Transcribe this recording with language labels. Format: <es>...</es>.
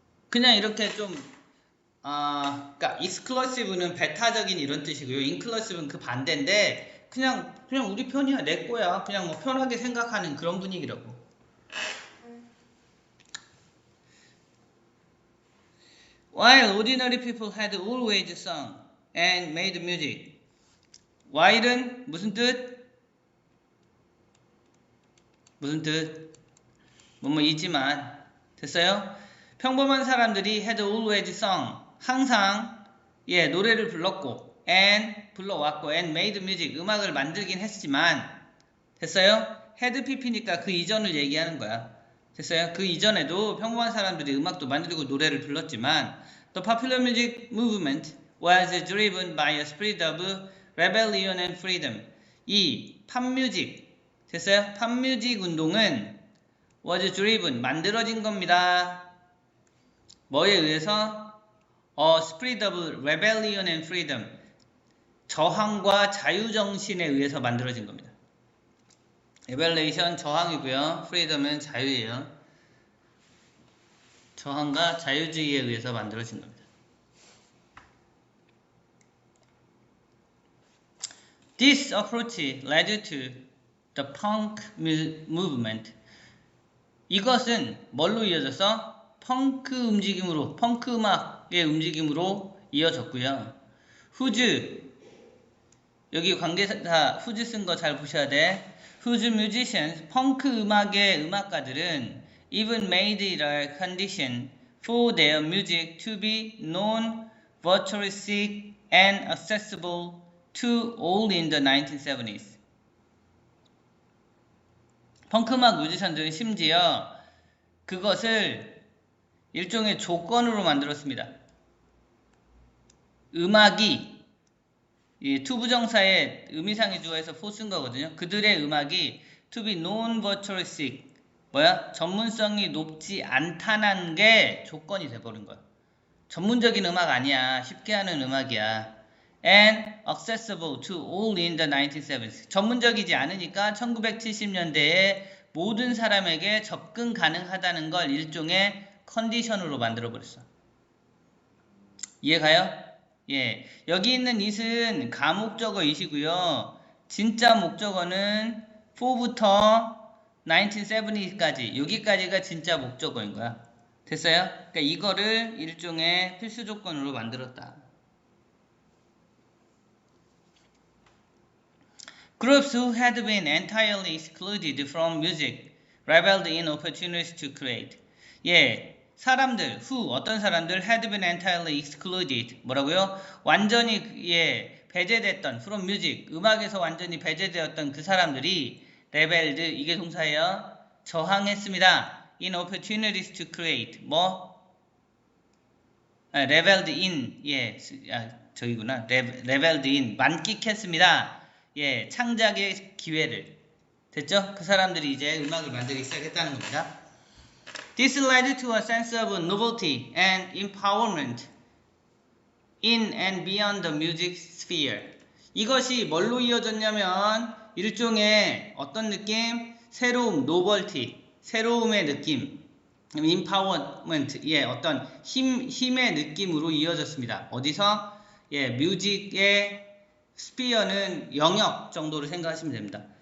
<ko>그냥 이렇게 좀 그러니까 exclusive는 배타적인 이런 뜻이고요. inclusive는 그 반대인데 그냥 우리 편이야, 내 거야. 그냥 뭐 편하게 생각하는 그런 분위기라고.</ko> <en>While ordinary people had always sung and made music.</en> <ko>while은 무슨 뜻? 무슨 뜻? 뭐이지만. 됐어요? 평범한 사람들이</ko> <en>had always sung,</en> <ko>항상 노래를 불렀고 and 불러왔고</ko> <en>and made music,</en> <ko>음악을 만들긴 했지만. 됐어요? had pp니까 그 이전을 얘기하는 거야. 됐어요? 그 이전에도 평범한 사람들이 음악도 만들고 노래를 불렀지만</ko> <en>the popular music movement was driven by a spirit of rebellion and freedom.</en> <ko>이 팝뮤직, 됐어요? 팝뮤직 운동은</ko> <en>was driven,</en> <ko>만들어진 겁니다. 뭐에 의해서?</ko> <en>spirit of rebellion and freedom,</en> <ko>저항과 자유정신에 의해서 만들어진 겁니다. rebellion 저항이고요. freedom은 자유예요. 저항과 자유주의에 의해서 만들어진 겁니다.</ko> <en>This approach led to the punk movement.</en> <ko>이것은 뭘로 이어져서? 펑크 움직임으로, 펑크 음악의 움직임으로 이어졌고요. whose, 여기 관계사 whose 쓴 거 잘 보셔야 돼.</ko> <en>whose musicians,</en> <ko>펑크 음악의 음악가들은</ko> <en>even made it a condition for their music to be known, virtuosic and accessible to all in the 1970s.</en> <ko>펑크 음악 뮤지션들은 심지어 그것을 일종의 조건으로 만들었습니다. 음악이, 투부정사의 의미상의 주어에서 for 쓴 거거든요. 그들의 음악이</ko> <en>to be known, virtuosic,</en> <ko>전문성이 높지 않다는 게 조건이 돼버린 거야. 전문적인 음악 아니야. 쉽게 하는 음악이야.</ko> <en>and accessible to all in the 1970s.</en> <ko>전문적이지 않으니까 1970년대에 모든 사람에게 접근 가능하다는 걸 일종의 컨디션으로 만들어버렸어. 이해가요? 예. 여기 있는 it은 가목적어 it이고요. 진짜 목적어는 for부터 1970까지, 여기까지가 진짜 목적어인 거야. 됐어요? 그러니까 이거를 일종의 필수 조건으로 만들었다.</ko> <en>Groups who had been entirely excluded from music rebelled in opportunities to create.</en> <ko>사람들, 어떤 사람들</ko> <en>had been entirely excluded.</en> <ko>뭐라고요? 완전히 배제됐던</ko> <en>from music,</en> <ko>음악에서 완전히 배제되었던 그 사람들이 rebelled, 이게 동사예요. 저항했습니다.</ko> <en>in opportunities to create. rebelled in.</en> <ko>저기구나.</ko> <en>rebelled in.</en> <ko>만끽했습니다. 창작의 기회를. 됐죠? 그 사람들이 이제 음악을 만들기 시작했다는 겁니다.</ko> <en>This led to a sense of novelty and empowerment in and beyond the music sphere.</en> <ko>이것이 뭘로 이어졌냐면 일종의 어떤 느낌? 새로움, novelty, 새로움의 느낌, empowerment, 어떤 힘의 느낌으로 이어졌습니다. 어디서? 뮤직의 스피어는 영역 정도로 생각하시면 됩니다.</ko>